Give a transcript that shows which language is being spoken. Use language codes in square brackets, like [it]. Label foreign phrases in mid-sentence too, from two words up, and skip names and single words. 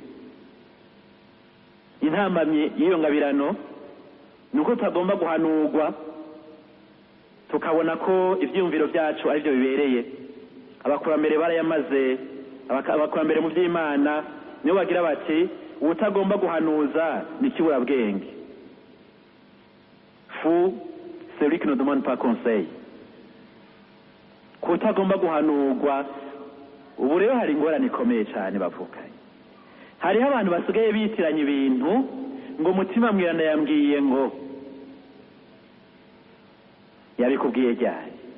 [rn] Intambamye y'iyo ngabirano nuko tutagomba guhanurwa tukabona ko ivyumviro byacu ari byo bibereye. Abakurambere barayamaze, abakurambere mu by'Imana niyo bagira bati utagomba guhanuza ni kibura bwenge. [fr] Fou celui qui ne demande pas conseil. [rn] Kutagomba guhanurwa, ubu rero hari ingorane ikomeye cyane bavukanye. Hariho abantu basigaye bitiranya ibintu ngo mutima mweranda yambwiye ngo, yabikubwiye ryari?